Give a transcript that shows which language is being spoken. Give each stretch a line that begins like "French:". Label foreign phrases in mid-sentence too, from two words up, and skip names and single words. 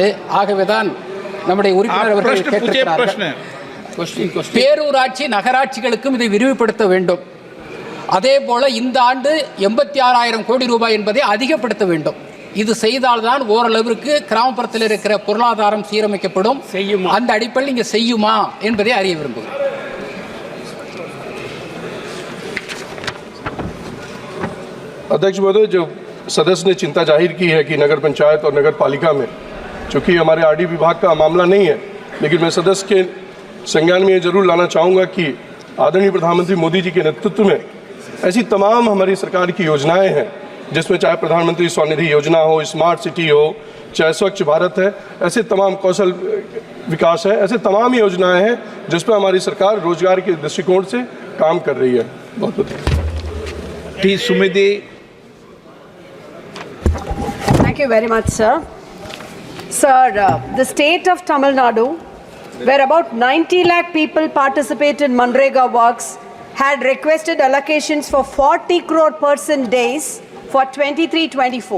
Tamil: ஆகவேதான் நம்முடைய உறுப்பினர் அவர்கள் கேட்டிருக்கிறார்கள், பேரூராட்சி நகராட்சிகளுக்கும் இதை விரிவுபடுத்த வேண்டும். அதே போல இந்த ஆண்டு 86,000 கோடி ரூபாய் என்பதை அதிகப்படுத்த வேண்டும். இது செய்தால்தான் ஓரளவிற்கு கிராமப்புறத்தில் இருக்கிற பொருளாதாரம் சீரமைக்கப்படும். அந்த அடிப்படையில் இங்கே செய்யுமா என்பதை அறிய விரும்புகிறேன்.
Hindi: अध्यक्ष महोदय, जो सदस्य ने चिंता जाहिर की है कि नगर पंचायत और नगर पालिका में, चूँकि हमारे आरडी विभाग का मामला नहीं है, लेकिन मैं सदस्य के संज्ञान में ये जरूर लाना चाहूँगा कि आदरणीय प्रधानमंत्री मोदी जी के नेतृत्व में ऐसी तमाम हमारी सरकार की योजनाएं हैं, जिसमें चाहे प्रधानमंत्री स्वनिधि योजना हो, स्मार्ट सिटी हो, चाहे स्वच्छ भारत है, ऐसे तमाम कौशल विकास है, ऐसे तमाम योजनाएं हैं जिस पर हमारी सरकार रोजगार के दृष्टिकोण से काम कर रही है। बहुत बहुत टी सुमिति।
English: Thank you very much, sir. Sir, the state of Tamil Nadu, where about 90 lakh people participate in Manrega works, had requested allocations for 40 crore person days for 23-24.